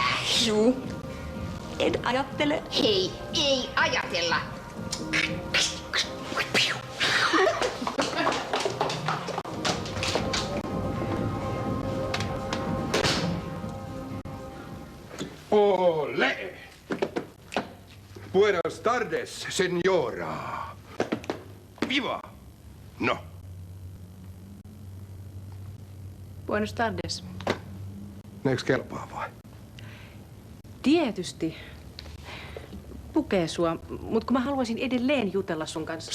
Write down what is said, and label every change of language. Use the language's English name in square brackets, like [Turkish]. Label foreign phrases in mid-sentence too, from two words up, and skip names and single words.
[Finnish] Juu. En ajattele. Hei, ei ajatella. Ole! [Spanish] Buenas tardes, señora. Viva! No. Buenos tardes. [Finnish] Näetkö kelpaa vai? Tietysti. Pukee sua, mutta kun mä haluaisin edelleen jutella sun kanssa.